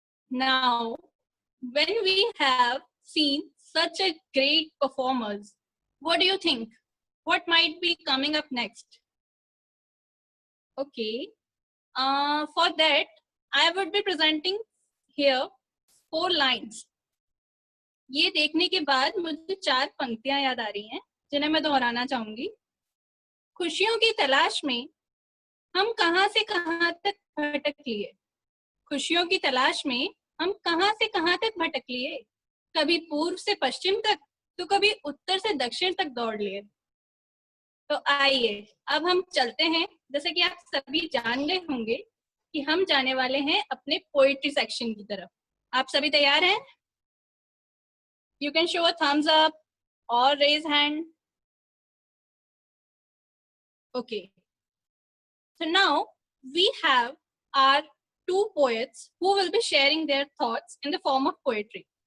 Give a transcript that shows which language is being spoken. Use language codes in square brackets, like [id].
[en] Now, when we have seen such a great performers, what do you think? What might be coming up next? Okay. For that, I would be presenting here 4 lines. [hi] ये देखने के बाद मुझे 4 पंक्तियां याद आ रही हैं जिन्हें मैं दोहराना चाहूंगी. खुशियों की तलाश में हम कहां से कहां तक भटक लिए. खुशियों की तलाश में हम कहां से कहां तक भटक लिए. कभी पूर्व से पश्चिम तक तो कभी उत्तर से दक्षिण तक दौड़ लिए. तो आइए अब हम चलते हैं. जैसे कि आप सभी जान गए होंगे कि हम जाने वाले हैं अपने पोएट्री सेक्शन की तरफ. आप सभी तैयार हैं? [en] You can show a thumbs up or raise hand. Okay. So now we have our 2 poets who will be sharing their thoughts in the form of poetry.